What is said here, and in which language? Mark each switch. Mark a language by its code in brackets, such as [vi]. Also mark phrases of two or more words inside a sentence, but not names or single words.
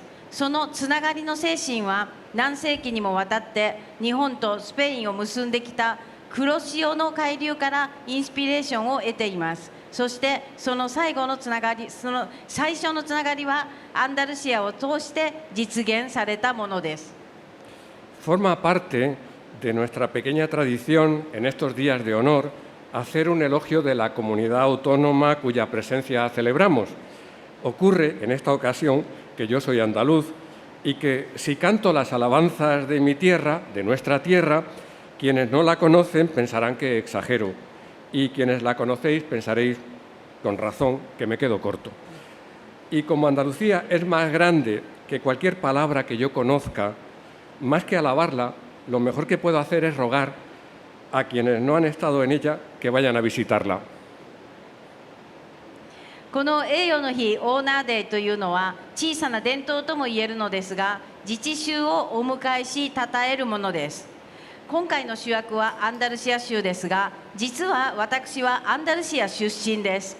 [ja] そのつながりの精神は何世紀にもわたって日本とスペインを結んできた黒潮の海流からインスピレーションを得ています。そしてその最初のつながりはアンダルシアを通して実現されたものです。 [es] Forma parte de nuestra pequeña tradición en estos días de honor hacer un elogio de la comunidad autónoma cuya presencia celebramos. Ocurre en esta ocasión que yo soy andaluz y que si canto las alabanzas de mi tierra, de nuestra tierra, quienes no la conocen pensarán que exagero y quienes la conocéis pensaréis, con razón, que me quedo corto. Y como Andalucía es más grande que cualquier palabra que yo conozca, más que alabarla, lo mejor que puedo hacer es rogar a quienes no han estado en ella que vayan a visitarla. [ja] この栄誉の日オーナーデーというのは小さな伝統とも言えるのですが、自治州をお迎えし称えるものです。今回の主役はアンダルシア州ですが、実は私はアンダルシア出身です。